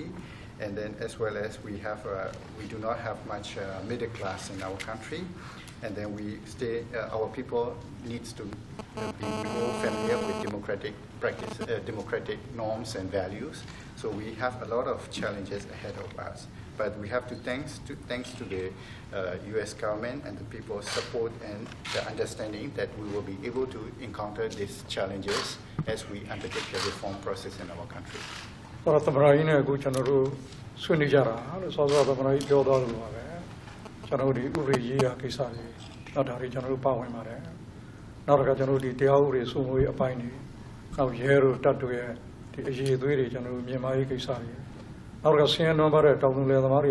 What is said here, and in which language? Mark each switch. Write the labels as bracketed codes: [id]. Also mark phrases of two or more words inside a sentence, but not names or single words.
[en] And then, as well as we do not have much middle class in our country, and then our people needs to be more familiar with democratic practice, democratic norms and values. So we have a lot of challenges ahead of us. But we have to thanks to the U.S. government and the people's support and the understanding that we will be able to encounter these challenges as we undertake the reform process in our country. [my] တော့သမ္မတကြီးနဲ့အခုကျွန်တော်တို့ဆွေးနွေးကြတာလို့စောစောသမ္မတကြီးပြောသွားလို့ပါပဲကျွန်တော်တို့ဒီဥပဒေရေးရာကိစ္စတွေနောက်ဒါတွေကျွန်တော်တို့ပါဝင်ပါတယ်နောက်တစ်ခါကျွန်တော်တို့ဒီတရားဥပဒေစိုး မိုးရေးအပိုင်းတွေနောက်ရဲတို့တပ်တို့ရဲ့ဒီအရေးအသွေးတွေကျွန်တော်တို့မြန်မာရေးကိစ္စတွေနောက်တစ်ခါဆင်းရဲနွမ်းပါးတဲ့တောင်သူလယ်သမားတွေ